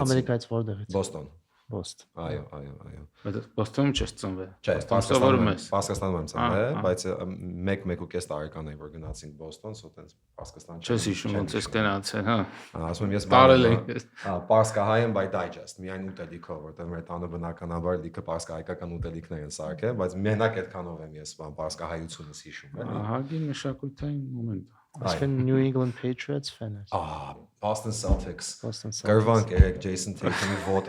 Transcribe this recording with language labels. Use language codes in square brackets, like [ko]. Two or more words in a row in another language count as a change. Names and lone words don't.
[hy] Ամերիկայից որտեղից։ Բոստոն։ Այո։ Բոստոնում չես ծնվել։ Չէ, Պարսկաստանում ես։ Պարսկաստանում եմ ծնվել, բայց 1.5 տարեկան էր որ գնացինք Բոստոն, so տենց Պարսկաստան չես հիշում ոնց ես գնացել, հա։ Ասում եմ ես բարել ենք։ Պարսկահայ եմ [en] by digest, [hy] միայն ուտելիքով, որտեղ մեր տանը բնականաբար լիքը պարսկահայկական ուտելիքներ են սարքել, բայց մենակ այդքանով եմ ես պարսկահայությունս հիշում, էլի։ Ահագին մշակութային մոմենտ։ Այսինքն New England Patriots fan ես։ Boston Celtics։ Գրվանք երեք Jason Tatum-ի ոտը։